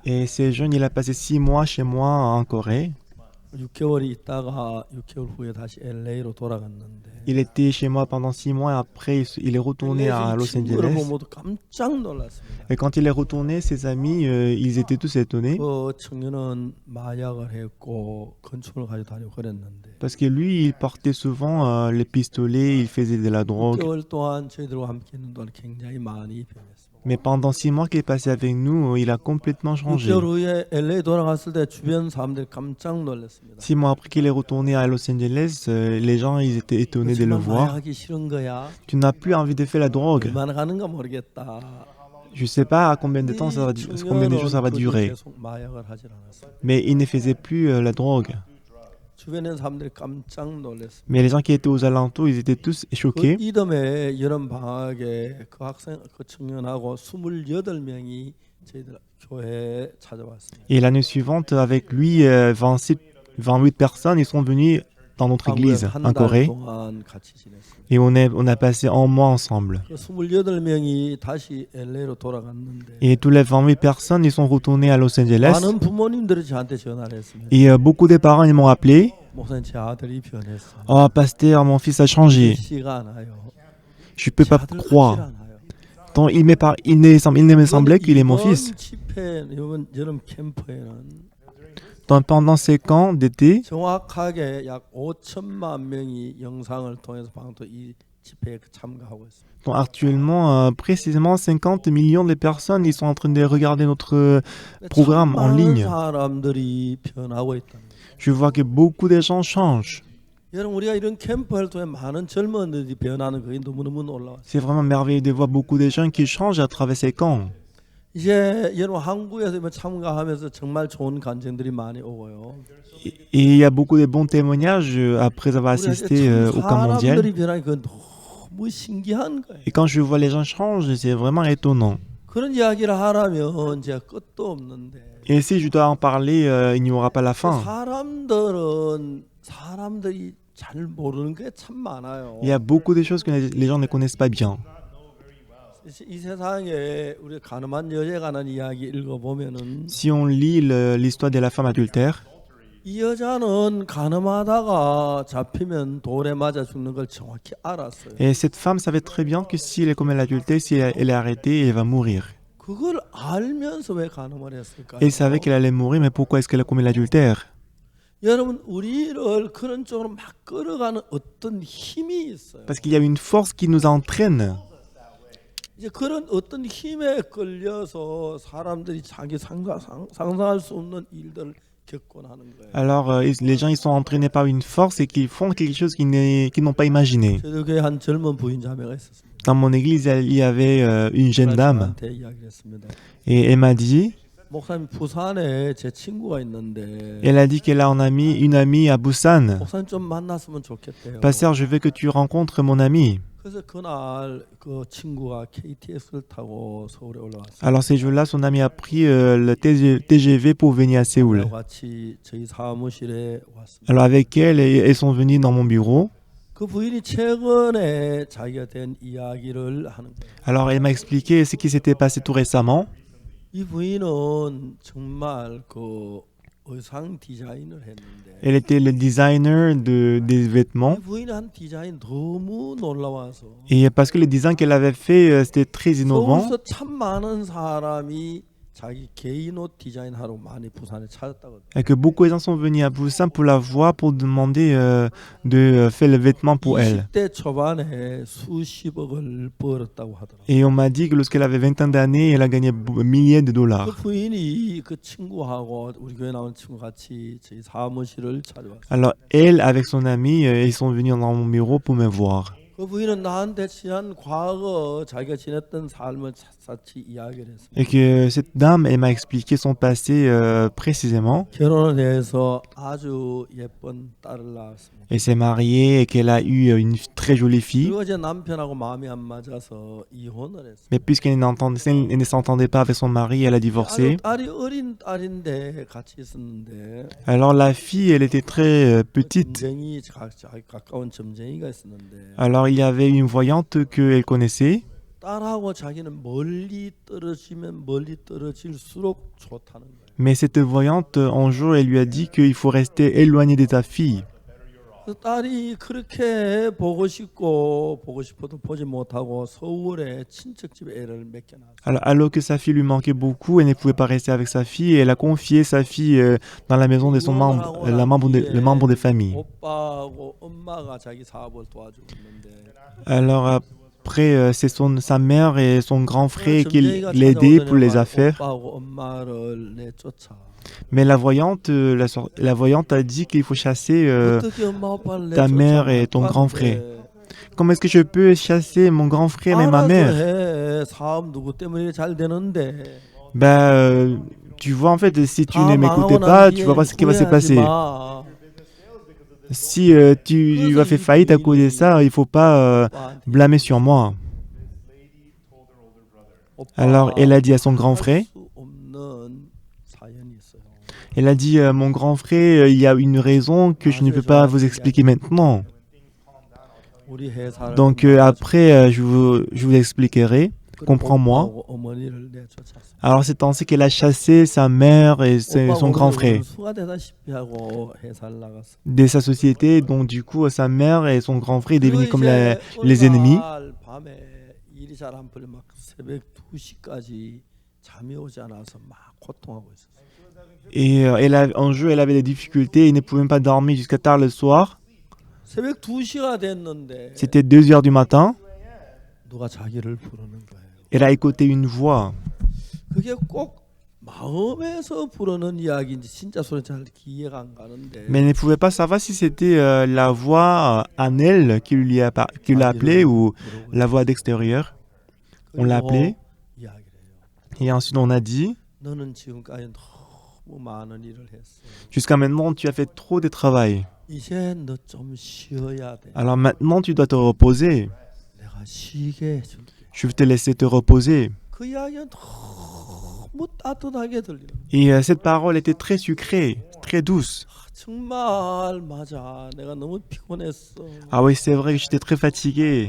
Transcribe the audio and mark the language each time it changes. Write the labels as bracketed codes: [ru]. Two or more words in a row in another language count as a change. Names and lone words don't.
[fr] Et ce jeune, il a passé 6 mois chez moi en Corée. [ko] 6개월이 있다가 6개월 후에 다시 LA로 돌아갔는데 [fr] Il était chez moi pendant 6 mois et après, il est retourné à Los [ko] 친구를 [fr] Angeles. [ko] 보고 모두 깜짝 놀랐습니다. [fr] Et quand il est retourné, ses amis, ils étaient tous étonnés [ko] 그 청년은 마약을 했고 건축을 가지고 다니고 그랬는데 [fr] parce que lui, il portait souvent les pistolets, il faisait de la drogue. [ko] 6개월 동안 저희들과 함께 있는 동안 굉장히 많이 변했습니다. [fr] Mais pendant 6 mois qu'il est passé avec nous, il a complètement changé. [ko] 6개월 후에 LA 돌아갔을 때 주변 사람들이 깜짝 놀랐습니다. [fr] 6 mois après qu'il est retourné à Los Angeles, les gens ils étaient étonnés de le [ko] 정말 [fr] voir. [ko] 마약하기 싫은 거야? [fr] Tu n'as plus envie de faire la drogue. [ko] 얼마나 가는가 모르겠다. [fr] Je sais pas à combien de temps combien de jours ça va durer. [ko] 계속 마약을 하질 않았어요. [fr] Mais il ne faisait plus la drogue. [ko] 주변에 사람들이 깜짝 놀랐습니다. [fr] Mais les gens qui étaient aux alentours, ils étaient tous [ko] 그 [fr] choqués. [ko] 이듬해 여름 방학에 그 학생 그 청년하고 28명이 저희들 교회에 찾아왔습니다. [fr] Et l'année suivante, avec lui, 28 personnes, ils sont venus dans notre église en [ko] 한달 [fr] Corée. [ko] 동안 같이 지냈습니다. [fr] Et on a passé un mois ensemble. [ko] 그 28명이 다시 LA로 돌아갔는데 [fr] Et tous les 28 personnes, ils sont retournés à Los Angeles. [ko] 많은 부모님들이 저한테 전화를 했습니다. [fr] Et beaucoup de parents, ils m'ont appelé. [ko] 목사님 제 아들이 변했어요. [fr] Oh, pasteur, mon fils a changé. [ko] 시가 않아요. [fr] Je peux [ko] 제 [fr] pas [ko] 아들 같질 [fr] croire. [ko] 않아요. [fr] Donc, il ne me semblait qu'il est mon fils. [ko] 이번 집회 이번 여름 캠프에는 [fr] Donc, pendant ces camps d'été, [ko] 정확하게 약 5천만 명이 영상을 통해서 방송 이 집회에 참가하고 있습니다. [fr] donc actuellement, précisément 50 millions de personnes, ils sont en train de regarder notre programme en ligne. [ko] 사람들이 변하고 있다. [fr] Je vois que beaucoup de gens changent. [ko] 여러분 우리가 이런 캠프를 통해 많은 젊은이들이 변하는 그게 너무너무 놀라워요. [fr] C'est vraiment merveilleux de voir beaucoup de gens qui changent à travers ces camps. [ko] 이제 여러분 한국에서 참가하면서 정말 좋은 간증들이 많이 오고요. [fr] Et il y a beaucoup de bons témoignages après avoir assisté au camp mondial. [ko] 사람들이 변하는 건 너무 신기한 거예요. [fr] Et quand je vois les gens changer, c'est vraiment étonnant. [ko] 그런 이야기를 하라면 제가 끝도 없는데. [fr] Et si je dois en parler, il n'y aura pas la fin. [ko] 사람들이 잘 모르는 게 참 많아요. [fr] Il y a beaucoup de choses que les gens ne connaissent pas bien. [ko] 이 세상에 우리 가늠한 여자에 관한 이야기 읽어보면은 [fr] Si on lit l'histoire de la femme adultère, [ko] 이 여자는 가늠하다가 잡히면 돌에 맞아 죽는 걸 정확히 알았어요. [fr] Et cette femme savait très bien que si elle commet l'adultère, si elle est arrêtée, elle va mourir. [ko] 그걸 알면서 왜 가늠을 했을까요? [fr] Elle savait qu'elle allait mourir, mais pourquoi est-ce qu'elle a commis l'adultère? [ko] 여러분 우리를 그런 쪽으로 막 끌어가는 어떤 힘이 있어요. [fr] Parce qu'il y a une force qui nous entraîne. [ko] 이제 그런 어떤 힘에 끌려서 사람들이 자기 상상할 수 없는 일들을 겪곤 하는 거예요. [fr] Alors, les gens, ils sont entraînés par une force et qu'ils font quelque chose qu'ils n'ont pas imaginé. [ko] 저도 교회 한 젊은 부인 자매가 있었습니다. [fr] Dans mon église, il y avait une jeune dame. [ko] 저한테 이야기를 했습니다. [fr] Et elle m'a dit, [ko] 목사님 부산에 제 친구가 있는데 [fr] elle a dit qu'elle a une amie à Busan. [ko] 목사님 좀 만났으면 좋겠대요. [fr] Pasteur, je veux que tu rencontres mon ami. [ko] 그래서 그날 그 친구가 KTX를 타고 서울에 올라왔어요. [fr] Alors, ces jours-là, son ami a pris le TGV pour venir à Séoul. [ko] 같이 저희 사무실에 왔습니다. [fr] Alors, avec elle, elles sont venues dans mon bureau. [ko] 그 부인이 최근에 자기가 된 이야기를 하는 거예요. [fr] Alors, elle m'a expliqué ce qui s'était passé tout récemment. [ko] 이 부인은 정말 그 의상 디자인을 했는데 [fr] Elle était le designer des vêtements. [ko] 이 부인이 한 디자인 너무 놀라워서 [fr] Et parce que le design qu'elle avait fait, c'était très innovant. [ko] 서울에서 참 많은 사람이 자기 개인 옷 디자인하러 많이 부산에 찾았다거든요. [fr] Et que beaucoup de gens sont venus à Busan pour la voir, pour demander de faire le vêtement pour elle. [ko] 20대 초반에 수십억을 벌었다고 하더라고요. [fr] Et on m'a dit que lorsqu'elle avait 20 ans d'années, elle a gagné milliers de [ko] 그 [fr] dollars. [ko] 부인이 그 친구하고 우리 교회 나온 친구 같이 저희 사무실을 찾아왔어요. [fr] Alors elle, avec son ami, ils sont venus dans mon bureau pour me voir. [ko] 그 부인은 나한테 지난 과거 자기가 지냈던 삶을 샅샅이 이야기를 했습니다. [fr] Et que cette dame, elle m'a expliqué son passé précisément. [ko] 결혼을 해서 아주 예쁜 딸을 낳았습니다. [fr] Elle s'est mariée et qu'elle a eu une très jolie fille. [ko] 그리고 이제 남편하고 마음이 안 맞아서 이혼을 했습니다. [fr] Mais puisqu'elle ne s'entendait pas avec son mari, elle a divorcé. [ko] 딸이 어린 딸인데 같이 있었는데 [fr] Alors la fille, elle était très petite. [ko] 점쟁이 가까운 점쟁이가 있었는데 [fr] Alors il y avait une voyante qu'elle connaissait. [ko] 딸하고 자기는 멀리 떨어질수록 좋다는 거예요. [fr] Mais cette voyante, un jour, elle lui a dit qu'il faut rester éloigné de ta fille. [ko] 그래서 딸이 그렇게 보고 싶어도 보지 못하고 서울에 친척집에 애를 맡겨놨어요. [fr] Alors que sa fille lui manquait beaucoup, elle ne pouvait pas rester avec sa fille et elle a confié sa fille dans la maison de son membre, le membre de famille. [ko] 오빠하고 엄마가 자기 사업을 도와주고 있는데 [fr] Alors après, c'est sa mère et son grand frère qui l'aidaient pour les affaires. [ko] 오빠하고 엄마를 내쫓아. [fr] Mais la voyante a dit qu'il faut chasser [ko] 어떻게 엄마 오빠를 [fr] ta mère [ko] 내쫓아? [fr] et ton grand frère. Comment est-ce que je peux chasser mon grand frère et ma [ko] 알아서 [fr] mère? [ko] 해. 사업 누구 때문에 잘 되는데. [fr] Tu vois, en fait, si tu [ko] 다 [fr] ne [ko] 망하고 [fr] m'écoutais [ko] 난 [fr] pas, tu [ko] 뒤에 [fr] vas pas ce qui va se [ko] 후회하지 [fr] passer. [ko] 마. [fr] Si tu vas faire faillite à cause de ça, il faut pas [ko] 오빠한테. [fr] blâmer sur moi. Alors, elle a dit à son grand frère, [ko] 할 수 없는 사연이 있어요. [fr] elle a dit, mon grand frère, il y a une raison que je ne peux pas vous expliquer maintenant. [ko] 우리 회사를 [fr] Donc après, je vous expliquerai. Comprends-moi. [ko] 오빠하고 어머니를 내쫓았어요. [fr] Alors c'est ainsi qu'elle a chassé sa mère et son [ko] 오빠가 [fr] grand [ko] 오늘 [fr] frère [ko] 수가 되다시피 하고 회사를 나갔어. [fr] de sa société. Donc du coup, sa mère et son grand frère [ko] 그리고 [fr] devenaient comme [ko] 이제 [fr] les ennemis. [ko] 어느 날 밤에 일이 잘 안 풀려 막 새벽 2시까지 잠이 오지 않아서 막 고통하고 있었어요. [fr] Et un jour, elle avait des difficultés. Elle ne pouvait même pas dormir jusqu'à tard le soir. [ko] 새벽 2시가 됐는데 [fr] C'était 2 heures du matin. [ko] 누가 자기를 부르는 거예요. [fr] Elle a écouté une voix. [ko] 그게 꼭 마음에서 부르는 이야기인지 진짜 소리 잘 이해가 안 가는데 [fr] Mais elle ne pouvait pas savoir si c'était la voix en elle qui l'a appelée ou la voix d'extérieur. On l'a appelée. [ko] 이야기를 해요. [fr] Et ensuite, on a dit, [ko] 너는 지금까지 너무 많은 일을 했어. [fr] jusqu'à maintenant, tu as fait trop de travail. [ko] 이제 너 좀 쉬어야 돼. [fr] Alors maintenant, tu dois te reposer. [ko] 내가 쉬게 해줄게. [fr] Je vais te laisser te reposer. [ko] 그 이야기는 너무 따뜻하게 들리는 거야. [fr] Et cette parole était très sucrée, très douce. [ko] 정말 맞아. 내가 너무 피곤했어. [fr] Ah oui, c'est vrai que j'étais très fatigué.